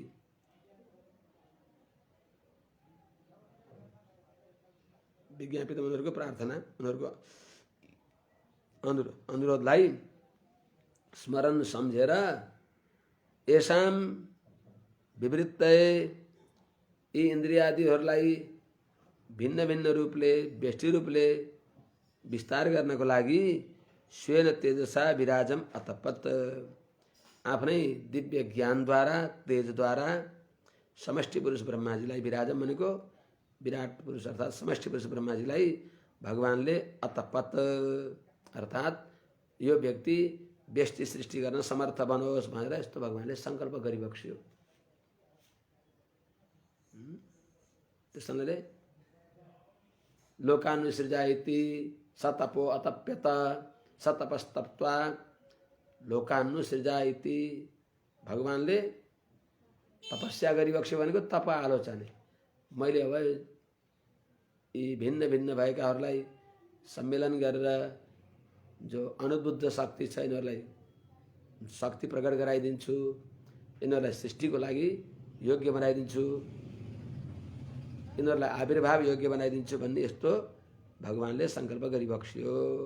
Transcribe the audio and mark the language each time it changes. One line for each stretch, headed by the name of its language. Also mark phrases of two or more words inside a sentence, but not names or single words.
Nepali: विज्ञापितम उनीहरूको प्रार्थना उनीहरूको अनुरोधलाई स्मरण सम्झेर
Sanskrit: येषाम विवृत्तये
Nepali: यी इन्द्रियादिहरूलाई भिन्न भिन्न रूपले व्यष्टि रूपले विस्तार गर्नको लागि
Sanskrit: स्वेन तेजसा विराजम अतपत
Nepali: आफ्नै दिव्य ज्ञानद्वारा तेजद्वारा समष्टि पुरुष ब्रह्माजीलाई विराजम भनेको विराट पुरुष अर्थात समष्टि पुरुष ब्रह्माजीलाई भगवानले अतपत अर्थात यो व्यक्ति व्यष्टि सृष्टि गर्न समर्थ बनोस् भनेर यस्तो भगवानले संकल्प गरिबक्स्यो। त्यसैले
Sanskrit: लोकानुसृजा इति सतपो अतप्यत सतपस्तप्त्वा लोकानुसृजा इति
Nepali: भगवानले तपस्या गरिबक्स्यो भनेको तप आलोचना मैले अब यी भिन्न भिन्न भएकाहरूलाई सम्मेलन गरेर जो अनुद्बुद्ध शक्ति छ यिनीहरूलाई शक्ति प्रकट गराइदिन्छु, यिनीहरूलाई सृष्टिको लागि योग्य बनाइदिन्छु, यिनीहरूलाई आविर्भाव योग्य बनाइदिन्छु भन्ने यस्तो भगवानले सङ्कल्प गरिबक्स्यो।